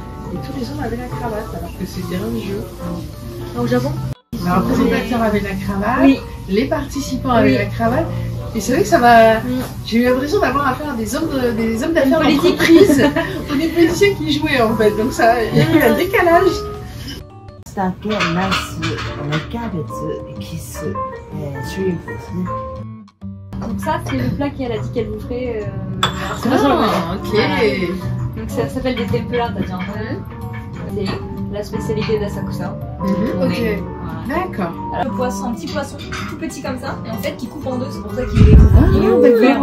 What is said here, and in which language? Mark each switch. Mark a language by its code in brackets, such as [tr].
[fr] Et tous les hommes avaient la cravate, alors que c'était un jeu. Au Japon? Le représentateur avait la cravate, Oui. les participants avaient la cravate. Et c'est vrai que ça m'a. J'ai eu l'impression d'avoir affaire à des hommes d'affaires d'entreprise ou des politiciens qui jouaient en fait. Donc ça, il y a eu un décalage. [ja] ナス、キャベツ、キス、シュリンプですね。 [fr] Donc ça, c'est le plat qu'elle a dit qu'elle vous ferait. C'est Ok. Donc ça s'appelle des tempura, t'as déjà entendu? C'est la spécialité d'Asakusa. Ok. D'accord. Alors, le poisson, un petit poisson tout petit comme ça, et en fait qui coupe en deux, c'est pour ça qu'il est ouvert.